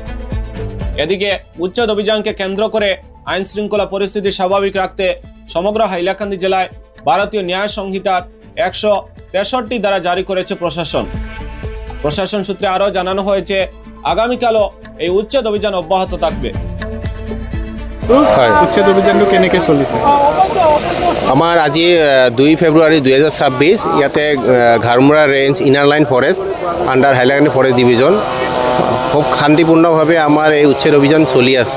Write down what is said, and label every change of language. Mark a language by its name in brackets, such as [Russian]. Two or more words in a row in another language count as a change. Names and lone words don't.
[Bangla] এদিকে উচ্ছেদ অভিযানকে কেন্দ্র করে আইন শৃঙ্খলা পরিস্থিতি স্বাভাবিক রাখতে সমগ্র হাইলাকান্দি জেলায় ভারতীয় ন্যায় সংহিতার 163 ধারা জারি করেছে প্রশাসন। প্রশাসন সূত্রে আরও জানানো হয়েছে আগামীকালও এই উচ্ছেদ অভিযান অব্যাহত থাকবে। [Assamese] উচ্ছেদ অভিযানটো কেনেকৈ চলিছে? আমাৰ আজি 2 ফেব্ৰুৱাৰী 2026 ইয়াতে ঘাৰমুৰা [English] Range Inner Line Forest under Hailakandi Forest Division [Assamese] খুব শান্তিপূৰ্ণভাৱে আমাৰ এই উচ্ছেদ অভিযান চলি আছে।